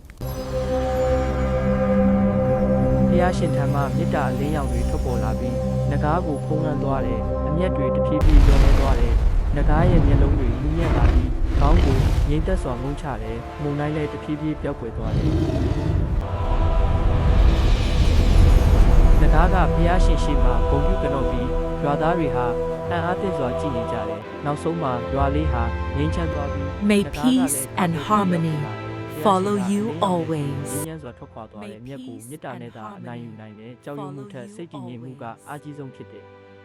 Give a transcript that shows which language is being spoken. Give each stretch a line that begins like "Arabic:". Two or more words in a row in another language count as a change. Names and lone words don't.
Burmese: ဖះရှင်ထံမှမေတ္တာအလင်းရောင်တွေထွက်ပေါ်လာပြီးနဂါးကိုဖုံးလွှမ်းသွားတယ်အမျက်တွေတဖြည်းဖြည်းလျော့နေသွားတယ်နဂါးရဲ့မျက်လုံးတွေမြင့်လာပြီးခေါင်းကိုငြိမ်သက်စွာငုံချတယ်မုန်တိုင်းလည်းတဖြည်းဖြည်းပျောက်ကွယ်သွားတယ်နဂါးကဖះရှင်ရှိမှဂုဏ်ပြုကြတော့ပြီးရွာသားတွေဟာအံ့အားသင့်စွာကြည်နေကြတယ်နောက်ဆုံးမှာရွာလေးဟာငြိမ်းချမ်းသွားပြီး
English: May peace and harmony follow you
Burmese: ငြိ
English: always.
Burmese: မ်းချမ်းစွာထွက်ခွာသွားတယ်မြက်ကိုမေတ္တာနဲ့သာအနိုင်ယူနိုင်တယ်ကြောက်ရွံ့မှုထက်စိတ်တည်ငြိမ်မှုကအားကြီးဆုံးဖြစ်တယ်